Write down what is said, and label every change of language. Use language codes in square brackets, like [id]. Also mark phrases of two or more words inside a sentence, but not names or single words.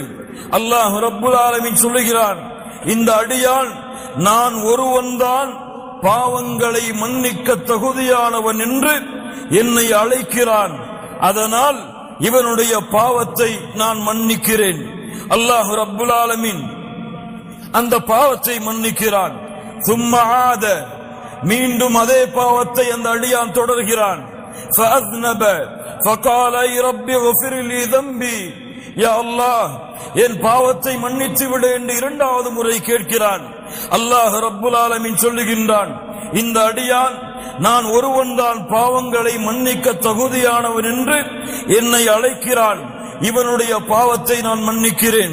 [ta] அல்லாஹ் [ar] رب العالمين [ta] சொல்லுகிறான், இந்த அடியான் நான் ஒருவன்தான் பாவங்களை மன்னிக்க தகுதியானவன் என்று என்னை அழைக்கிறான், அதனால் இவனுடைய பாவத்தை நான் மன்னிக்கிறேன். அல்லாஹ் [ar] رب العالمين [ta] அந்த பாவத்தை மன்னிக்கிறான். சும்ம ஆத, மீண்டும் அதே பாவத்தை அந்த அடியான் தொடர்கிறான். [ar] فأذنب فقال أي رب اغفر لي ذنبي. [ta] யா அல்லாஹ், என் பாவத்தை மன்னித்து விடு என்று இரண்டாவது முறை கேட்கிறான். அல்லாஹ் [ar] رب العالمين [ta] சொல்லுகின்றான், இந்த அடியான் நான் ஒருவன் தான் பாவங்களை மன்னிக்க தகுதியானவன் என்று என்னை அழைக்கிறான், இவனுடைய பாவத்தை நான் மன்னிக்கிறேன்.